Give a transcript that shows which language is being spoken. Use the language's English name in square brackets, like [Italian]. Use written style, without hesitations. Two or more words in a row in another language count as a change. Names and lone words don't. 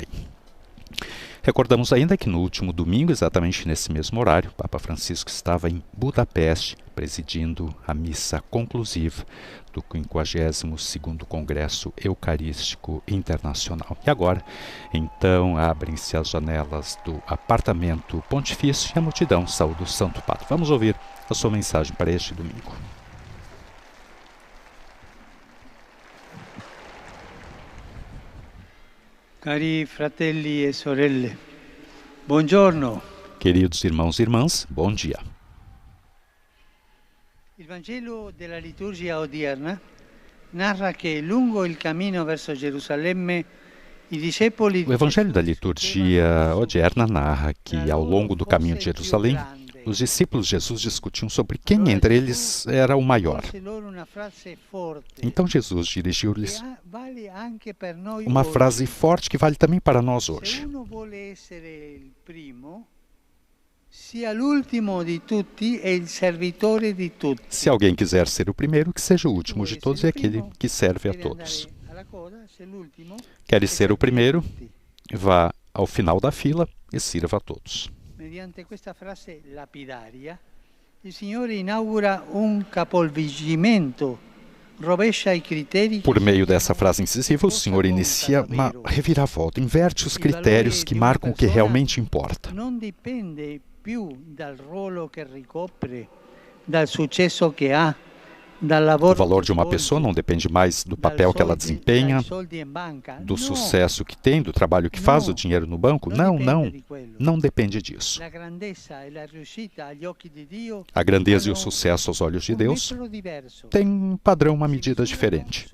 [Portuguese] Recordamos ainda que no último domingo, exatamente nesse mesmo horário, o Papa Francisco estava em Budapeste, presidindo a missa conclusiva do 52º Congresso Eucarístico Internacional. E agora, então, abrem-se as janelas do apartamento pontifício e a multidão saúda o Santo Padre. Vamos ouvir a sua mensagem para este domingo. [Italian] Cari fratelli e sorelle, buongiorno. [Portuguese] Queridos irmãos e irmãs, bom dia. [Italian] Il Vangelo della liturgia odierna narra che lungo il cammino verso Gerusalemme i discepoli. [Portuguese] O Evangelho da liturgia odierna narra que ao longo do caminho de Jerusalém, os discípulos de Jesus discutiam sobre quem entre eles era o maior. Então Jesus dirigiu-lhes uma frase forte que vale também para nós hoje. Se alguém quiser ser o primeiro, que seja o último de todos e aquele que serve a todos. Queres ser o primeiro? Vá ao final da fila e sirva a todos. [Italian] Mediante questa frase lapidaria, il Signore inaugura un capovolgimento, rovescia i criteri. [Portuguese] Por meio dessa frase incisiva, o Senhor inicia uma reviravolta, inverte os critérios que marcam o que realmente importa. Não depende [Italian] più dal ruolo che ricopre, dal successo che ha, [Portuguese] O valor de uma pessoa não depende mais do papel que ela desempenha, do sucesso que tem, do trabalho que faz, do dinheiro no banco. Não, não. Não depende disso. A grandeza e o sucesso aos olhos de Deus têm um padrão, uma medida diferente.